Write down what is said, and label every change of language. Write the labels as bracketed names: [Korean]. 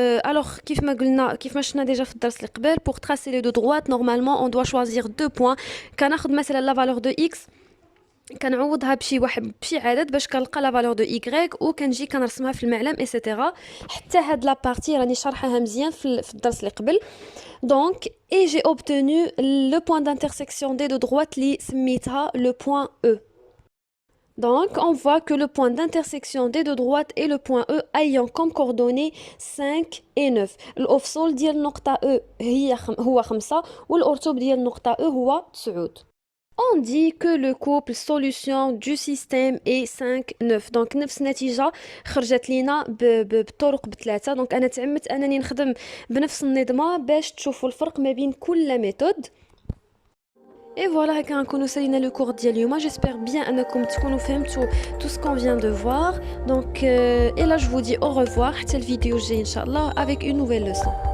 [French] Alors, [Arabic] كيف ما شفنا [French] déjà [Arabic] في الدرس اللي قبل, [French] pour tracer les deux droites, normalement, on doit choisir deux points. [Arabic] كناخذ مثلا [French] la valeur de x, [Arabic] كنعوضها بشي عدد باش كنلقى [French] la valeur de y, [Arabic] وكنجي كنرسمها في المعلم etc. حتى هاد لا بارتي راني شرحها مزيان في الدرس اللي قبل. [French] Donc, et j'ai obtenu le point d'intersection des deux droites [Arabic] اللي سميتها [French] le point E. Donc, on voit que le point d'intersection des deux droites est le point E ayant comme coordonnées 5 et 9. [Arabic] الأفصول ديال نقطة E هو 5 والأرتوب ديال نقطة E هو 9. [French] On dit que le couple solution du système est 5-9. [Arabic] Donc, نفس النتيجة خرجت لينا بطرق بثلاثة. Donc, أنا تعمدت أنني نخدم بنفس النظمة باش تشوفوا الفرق ما بين كل ميثود. [French] Et voilà, [Arabic] هكا نكونوا سالينا لو كور ديال اليوم. [French] J'espère bien [Arabic] انكم تكونوا فهمتوا [French] tout ce qu'on vient de voir. Donc et là je vous dis au revoir [Arabic] حتى الفيديو الجاي ان شاء الله [French] avec une nouvelle leçon.